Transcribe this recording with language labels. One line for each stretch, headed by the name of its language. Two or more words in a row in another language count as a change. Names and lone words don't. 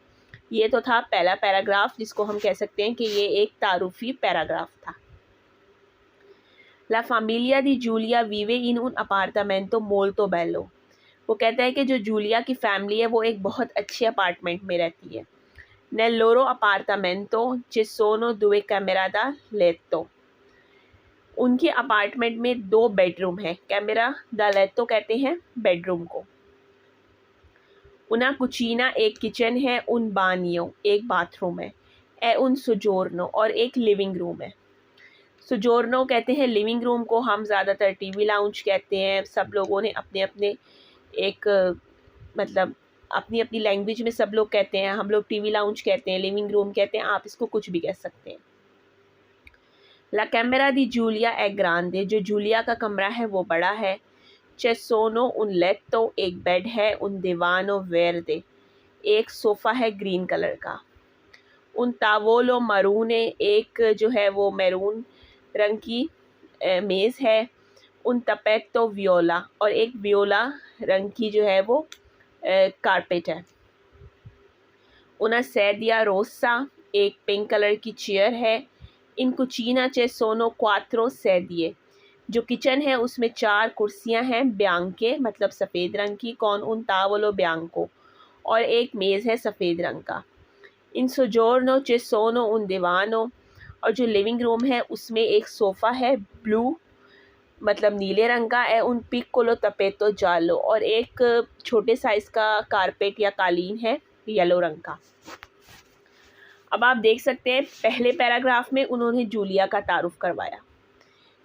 Hindi: ये तो था पहला पैराग्राफ, जिसको हम कह सकते हैं कि ये एक तारुफी पैराग्राफ था।
Italian: La famiglia di Giulia vive in un appartamento molto bello.
Hindi: वो कहता है कि जो जूलिया की फैमिली है वो एक बहुत अच्छे अपार्टमेंट में रहती है।
Italian: nel loro appartamento ci sono 2 camera da letto।
Hindi: उनके अपार्टमेंट में 2 बेडरूम है।
Italian: camera da letto
Hindi: कहते हैं बेडरूम को।
Italian: una cucina
Hindi: एक किचन है।
Italian: un bagno
Hindi: एक बाथरूम है।
Italian: e un soggiorno,
Hindi: और एक लिविंग रूम है। सुजोर्नो कहते हैं लिविंग रूम को, हम ज़्यादातर टीवी लाउंज कहते हैं। सब लोगों ने अपने अपने एक मतलब अपनी अपनी लैंग्वेज में सब लोग कहते हैं। हम लोग टीवी लाउंज कहते हैं, लिविंग रूम कहते हैं, आप इसको कुछ भी कह सकते हैं।
Italian: la camera di Giulia è grande,
Hindi: जो जूलिया का कमरा है वो बड़ा है।
Italian: c'è sono un letto,
Hindi: एक बेड है।
Italian: उन divano verde,
Hindi: एक सोफ़ा है ग्रीन कलर का।
Italian: उन tavolo marune,
Hindi: एक जो है वो मैरून रंग की मेज़ है।
Italian: उन tappeto viola,
Hindi: और एक वियोला रंग की जो है वो कारपेट है।
Italian: उना sedia rossa,
Hindi: एक पिंक कलर की चेयर है।
Italian: इन cucina c'è sono 4 sedie,
Hindi: जो किचन है उसमें 4 कुर्सियां हैं। ब्यांके मतलब सफ़ेद रंग की।
Italian: con un tavolo bianco,
Hindi: और एक मेज़ है सफ़ेद रंग का।
Italian: in soggiorno c'è sono un divano,
Hindi: और जो लिविंग रूम है उसमें एक सोफ़ा है ब्लू मतलब नीले रंग का। है
Italian: un piccolo tappeto giallo,
Hindi: और एक छोटे साइज़ का कारपेट या कालीन है येलो रंग का। अब आप देख सकते हैं पहले पैराग्राफ में उन्होंने जूलिया का तारुफ करवाया।